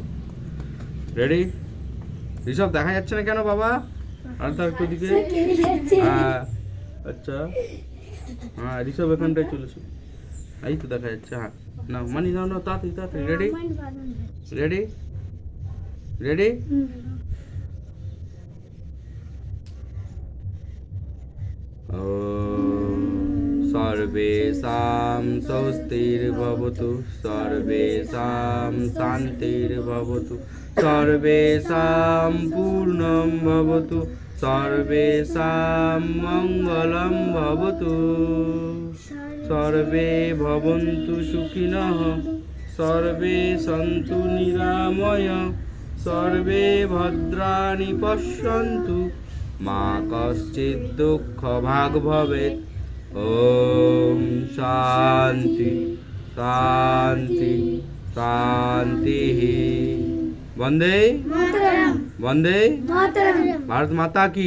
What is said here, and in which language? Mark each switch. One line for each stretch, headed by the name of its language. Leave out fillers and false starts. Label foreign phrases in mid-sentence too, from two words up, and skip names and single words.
Bangla: রেডি? ঋষভ দেখা যাচ্ছে না কেন বাবা? আর তো একটু দিকে, হ্যাঁ আচ্ছা, হ্যাঁ ঋষভ এখানটায় চলেছে, এই তো দেখা যাচ্ছে। হ্যাঁ না মানি নাও, নাও তাড়াতাড়ি তাড়াতাড়ি। রেডি? রেডি? রেডি?
Sanskrit: सर्वेषां स्वस्तिर्भवतु, सर्वेषां शान्तिर्भवतु, सर्वेषां पूर्णं भवतु, সর্বেষাং মঙ্গলং ভবতু, সর্বে ভবন্তু সুখিনঃ, সর্বে সন্তু নিরাময়া, সর্বে ভদ্রাণি পশ্যন্তু, মা কশ্চিৎ দুঃখ ভাগ ভবেৎ। ওম শান্তি শান্তি শান্তি।
Bangla: বন্দে মাতরম, বন্দে মাতরম,
Hindi: भारत माता की,